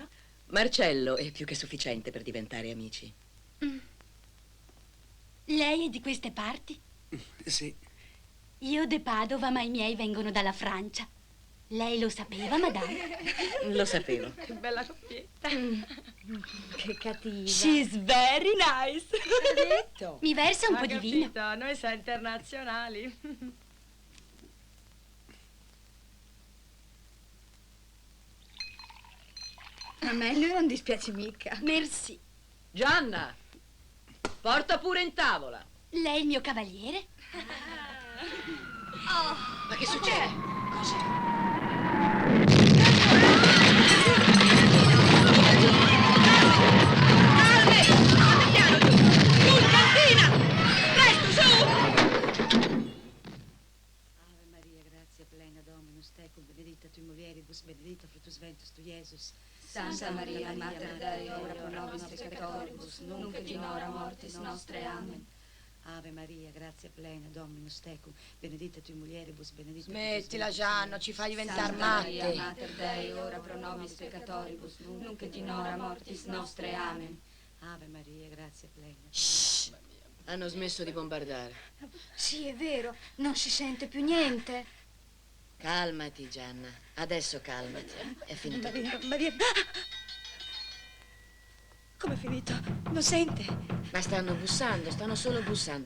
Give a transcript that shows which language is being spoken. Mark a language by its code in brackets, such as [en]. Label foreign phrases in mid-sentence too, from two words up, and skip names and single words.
[it] Marcello è più che sufficiente per diventare amici. Lei è di queste parti? Sì. Io de Padova, ma i miei vengono dalla Francia. Lei lo sapeva, madame? Lo sapevo. Che bella coppietta. Che cattiva. [en] She's very nice. [it] L'ho detto. Mi versa un po' di vino. Capito, noi siamo internazionali. A me lui non dispiace mica. Merci. Gianna, porta pure in tavola. Lei è il mio cavaliere? Ma che succede? Cosa? [la] Dominus tecum, benedicta tui mulieribus, benedicta fructus ventus tui, Iesus. Santa Maria, Mater Dei, ora pro nobis peccatoribus, nunc et in hora mortis nostre. Amen. Ave Maria, grazia plena, Dominus tecum, benedicta tui mulieribus, benedicta [it] Smettila, Gianno, ci fai diventare [la] Santa Maria, [it] matte. [la] Mater Dei, ora pro nobis peccatoribus, nunc et in hora mortis nostre. Amen. Ave Maria, grazia plena. Shh. [it] Hanno smesso di bombardare. Sì, è vero, non si sente più niente. Calmati, Gianna. Adesso calmati. È finito. Maria. Come è finito? Non sente? Ma stanno bussando, stanno solo bussando.